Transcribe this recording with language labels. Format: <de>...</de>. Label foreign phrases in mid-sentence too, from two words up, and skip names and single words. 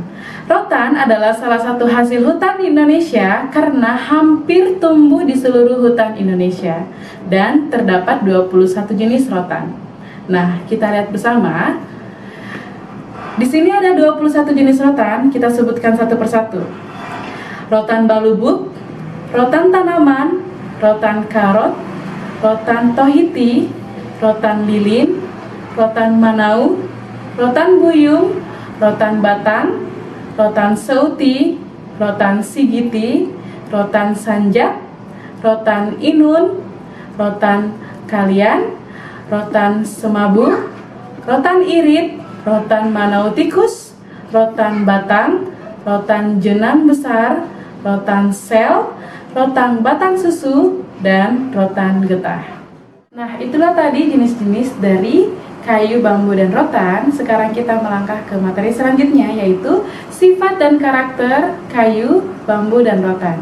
<id>Rotan adalah salah satu hasil hutan di Indonesia karena hampir tumbuh di seluruh hutan Indonesia dan terdapat 21 jenis rotan. Nah, kita lihat bersama. Di sini ada 21 jenis rotan, kita sebutkan satu persatu. Rotan balubuk, rotan tanaman, rotan karot, rotan tohiti, rotan lilin, rotan manau, rotan buyung, rotan batang, rotan seuti, rotan sigiti, rotan sanjak, rotan inun, rotan kalian, rotan semabur, rotan irit, rotan manautikus, rotan batang, rotan jenang besar, rotan sel, rotan batang susu, dan rotan getah. Nah, itulah tadi jenis-jenis dari kayu, bambu, dan rotan. Sekarang kita melangkah ke materi selanjutnya, yaitu sifat dan karakter kayu, bambu, dan rotan.</id>